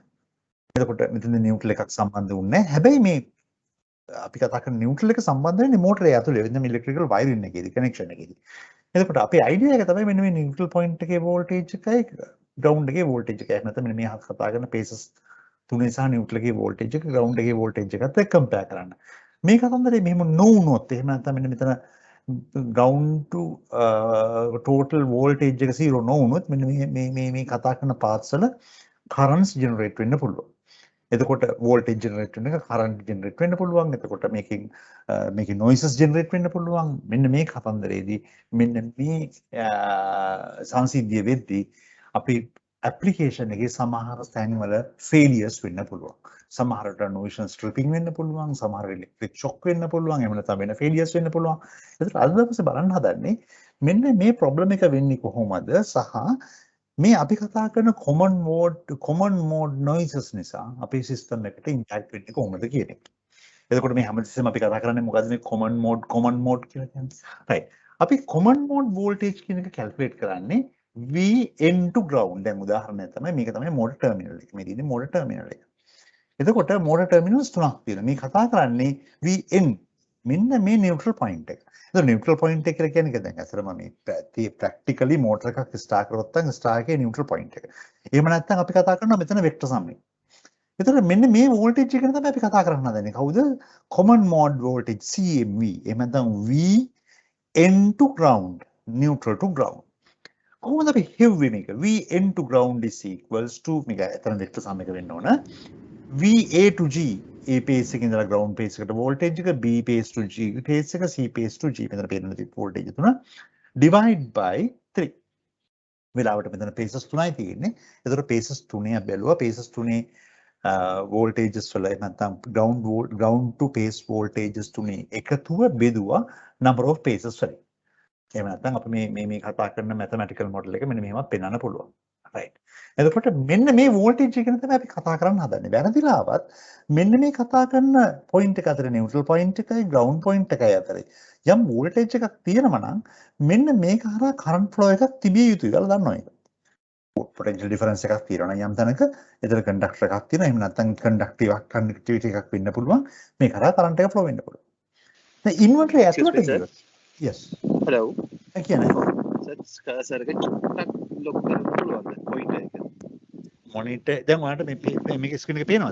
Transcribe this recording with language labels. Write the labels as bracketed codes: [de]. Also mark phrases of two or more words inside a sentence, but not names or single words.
[si] එතකොට මෙතන නියුට්‍රල් එකක් සම්බන්ධ වුණේ නැහැ. හැබැයි මේ අපි කතා කරන නියුට්‍රල් එක සම්බන්ධ වෙන්නේ මෝටරේ ඇතුලේ වෙන [en] electrical wiring [si] එකේදී කනෙක්ෂන් එකේදී. එතකොට අපේ අයිඩියා එක තමයි මෙන්න මේ [en] neutral point [si] එකේ වෝල්ටේජ් එකයි ග්‍රවුන්ඩ් එකේ වෝල්ටේජ් එකයි. නැත්නම් මෙන්න මේ කතා කරන පේසස් තුනේ සහ නියුට්‍රල් එකේ වෝල්ටේජ් එක ග්‍රවුන්ඩ් එකේ වෝල්ටේජ් එකත් එක්ක කම්පෙයාර් කරන්න. මේ කතන්දරේ මෙහෙම නොවුනොත් එහෙම නැත්නම් මෙන්න මෙතන [en] ground to total voltage [si] එක 0 නොවුනොත් මෙන්න මේ කතා කරන පාර්ට්ස් වල [en] currents generate [si] වෙන්න පුළුවන්. එතකොට [en] voltage generate [si] වෙන එක [en] current generate [si] වෙන්න පුළුවන්. එතකොට මේකේ [en] noises generate [si] වෙන්න පුළුවන්. මෙන්න මේ කතන්දරේදී මෙන්න මේ සංසිද්ධිය වෙද්දී අපි application එකේ සමහර තැන්වල failures වෙන්න පුළුවන්. සමහරට [en] noise stripping [si] වෙන්න පුළුවන්, සමහර [en] electric shock [si] වෙන්න පුළුවන්, එහෙම නැත්නම් වෙන failures වෙන්න පුළුවන්. ඒකට අද දවසේ බලන්න හදන්නේ මෙන්න මේ problem එක වෙන්නේ කොහොමද සහ මේ අපි කතා කරන [en] common mode noises [si] නිසා අපේ system එකට impact වෙන්නේ කොහොමද කියන එක. එතකොට මේ හැමතිස්සෙම අපි කතා කරන්නේ මොකද්ද මේ [en] common mode [si] කියලා කියන්නේ. right. අපි [en] common mode voltage [si] කියන එක calculate කරන්නේ [en] Vn to ground. [si] දැන් උදාහරණයක් තමයි මේක තමයි [en] motor terminal [si] එක. මේ තියෙන්නේ [en] motor terminal [si] එක. එතකොට [en] motor terminals [si] තුනක් තියෙනවා. මේ කතා කරන්නේ Vn මෙන්න මේ [en] neutral point [si] එක. එතකොට [en] neutral point [si] එක කියලා කියන්නේ දැන් අසරම මේ [en] practically motor [si] එකක් start කරොත් නම් start එකේ [en] neutral point [si] එක. එහෙම නැත්නම් අපි කතා කරනවා මෙතන [en] vector sum [si] එක. එතකොට මෙන්න මේ voltage එක තමයි අපි කතා කරන්න හදන්නේ. කවුද? [en] common mode voltage CMV. [si] එහෙම නැත්නම් [en] Vn to ground, neutral to ground. [si] කොහොමද අපි හෙව්වේ මේක? [en] Vn to ground is equals to [si] මේක එතන [en] vector sum [si] එක වෙන්න ඕන. [en] VA to G A phase [si] එකේ ඉඳලා [en] ground phase එකට voltage එක, B phase to G phase එක, C phase to G [si] මෙතන පේන [en] voltage තුන divide by 3. [si] වෙලාවට මෙතන phases තුනයි තියෙන්නේ. ඒතර phases තුනේ බැලුවා. phases තුනේ voltages වල නැත්නම් [en] ground to phase voltages [si] තුනේ එකතුව බෙදුවා [en] number of phases [si] වලින්. එහෙම නැත්නම් අපි මේ කතා කරන [en] mathematical model [si] එක මෙන්න මෙහෙමත් පෙන්වන්න පුළුවන්. right. එතකොට මෙන්න මේ voltage එක ගැන තමයි අපි කතා කරන්න හදන්නේ. වැරදිලාවත් මෙන්න මේ කතා කරන point එක අතර [en] neutral point [si] එකයි [en] ground point [si] එකයි අතරේ යම් voltage එකක් තියෙනවා නම් මෙන්න මේක හරහා [en] current flow [si] එකක් තිබිය යුතුයි කියලා දන්නවා ඒක. [en] potential difference [si] එකක් තියෙනවා නම් යම් තැනක එතන conductor එකක් තියෙනවා. එහෙම නැත්නම් conductivity එකක් වෙන්න පුළුවන්. මේක හරහා current එක flow වෙන්න පුළුවන්. දැන් inverter ඇතුළට ගියොත් yes. [en] hello. [si] කියන්නේ cursor එක චුට්ටක් lock කරන්න පුළුවන්ද pointer එක? monitor දැන් ඔයාලට මේක screen එක පේනවද?